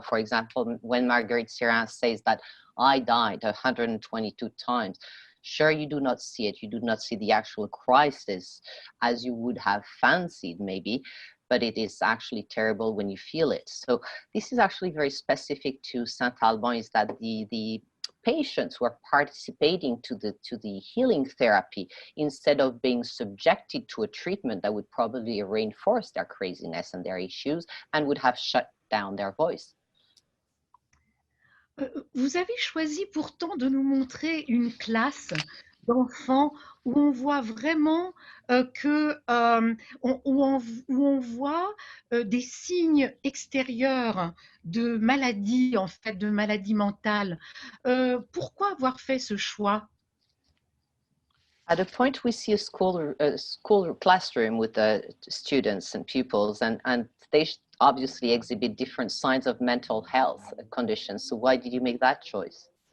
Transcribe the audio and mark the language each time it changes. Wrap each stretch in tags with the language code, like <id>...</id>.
<en>For example, when Marguerite Sirvins says that I died 122 times, sure, you do not see it. You do not see the actual crisis as you would have fancied maybe, but it is actually terrible when you feel it. So this is actually very specific to Saint-Alban, is that the patients who are participating to the healing therapy instead of being subjected to a treatment that would probably reinforce their craziness and their issues and would have shut down their voice.</en> <fr>Vous avez choisi pourtant de nous montrer une classe d'enfants où on voit vraiment où on voit des signes extérieurs de maladie, en fait, de maladie mentale. Pourquoi avoir fait ce choix?</fr> <en>At a point, we see a school classroom with the students and pupils, and they obviously exhibit different signs of mental health conditions. So why did you make that choice?</en>